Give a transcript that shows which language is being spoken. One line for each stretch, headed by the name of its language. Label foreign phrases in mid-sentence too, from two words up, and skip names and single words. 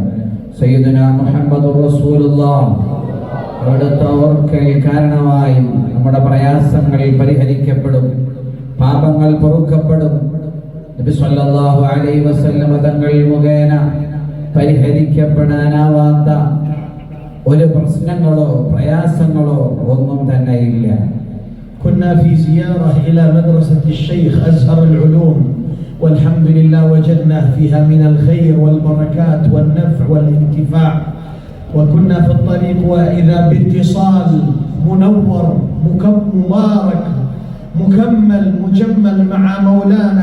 Arabic: سيدنا محمد رسول الله
Malayalam: അവിടുത്തെ ഓർക്കൽ കാരണമായി നമ്മുടെ പ്രയാസങ്ങൾ പരിഹരിക്കപ്പെടും, പാപങ്ങൾ പൊറുക്കപ്പെടും. നബി
Arabic: صلى الله عليه وسلم
Malayalam: തങ്ങൾ മുഖേന പരിഹരിക്കപ്പെടാനാവാത്ത ഒരു പ്രശ്നങ്ങളോ പ്രയാസങ്ങളോ ഒന്നും തന്നെ ഇല്ല.
Arabic: كنا في زيارة إلى مدرسة الشيخ أزهر العلوم، والحمد لله وجدنا فيها من الخير والبركات والنفع والانتفاع. وكنا في الطريق وإذا باتصال منور مبارك مكمل مجمل مع مولانا